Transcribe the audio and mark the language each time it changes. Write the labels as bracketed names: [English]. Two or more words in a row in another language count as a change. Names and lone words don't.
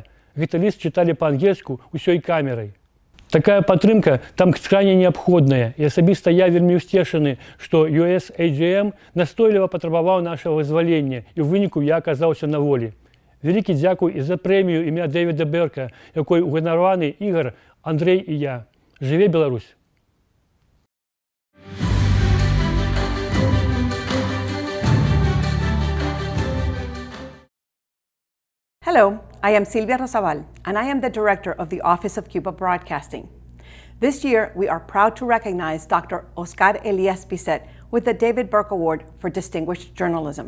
[Belarusian] Гэты ліст чыталі па-ангельску ўсёй камерай. Такая падтрымка там крайне неабходная, і асабіста я вельмі ўсцешаны, што USAGM настойліва патрабаваў нашага вызвалення, і ў выніку я аказаўся на волі. Вялікі дзякуй і за прэмію імя Дэвіда Берка, якой уганараваны Ігар, Андрэй і я. Жыве Беларусь! [English] Hello, I am Silvia Rosabal, and I am the director of the Office of Cuba Broadcasting. This year, we are proud to recognize Dr. Oscar Elias Bisset with the David Burke Award for Distinguished Journalism.